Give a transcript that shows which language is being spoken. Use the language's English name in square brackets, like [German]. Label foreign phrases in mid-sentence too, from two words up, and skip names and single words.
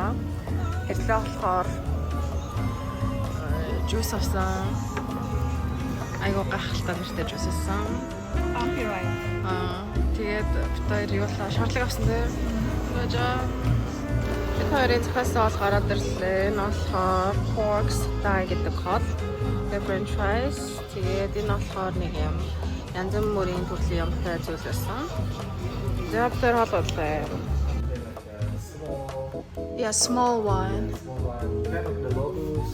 [Mongolian] Ирлээ болохоор жуус авсан. Айгуу гахалтай нэртэй жуус авсан. Тэгээд битээр юу л шаарлаг авсан дээ. Жаа. Хоёрын захиалсан бол гараад ирлээ. Энэ болохоор [English] pork thigh [Mongolian] гэдэг хол. Тэгээд [English] french fries. [Mongolian] Тэгээд энэ болохоор нэг юм янз бүрийн төрлийн юмтай зүйл байсан. Тэгээд тэр хол боллоо. [English] Yeah, small one.